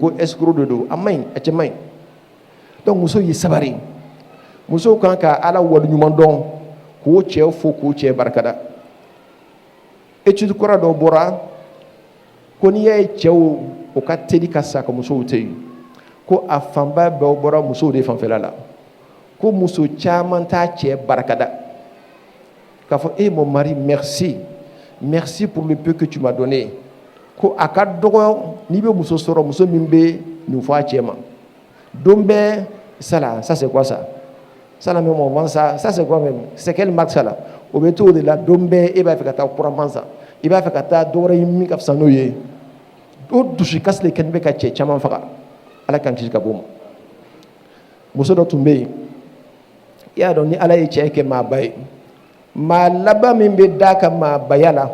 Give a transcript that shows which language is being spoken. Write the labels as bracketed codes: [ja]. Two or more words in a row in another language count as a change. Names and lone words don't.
[bm] ko escroc de don a man ɲi a cɛ man ɲi donc muso y'i sabari musow kan ka Ala waleɲuman dɔn k'o cɛ fo k'o cɛ barikada étude kɔrɔ dɔ bɔra ko n'i y'a ye cɛw o ka teli ka sa ka musow to yen ko a fanba bɛɛ bɔra musow de fanfɛla la ko muso caman t'a cɛ barikada k'a fɔ mon [fr] mari merci pour le peu que tu m'as donné [bm] ko a ka dɔgɔ n'i bɛ muso sɔrɔ muso min bɛ nin fɔ a cɛ ma don bɛɛ [fr] ça c'est quoi ça même on vend ça c'est quoi même c'est quelle marque ça là [bm] o bɛ to o de la don bɛɛ e b'a fɛ ka taa kuraman san i b'a fɛ ka taa dɔ wɛrɛ ɲini min ka fisa n'o ye o dusukasi de kɛlen bɛ ka cɛ caman faga Ala k'an kisi ka bɔ o ma muso dɔ tun bɛ yen i y'a dɔn ni Ala ye cɛ kɛ maaba ye maa laban min bɛ d'a ka maabaya la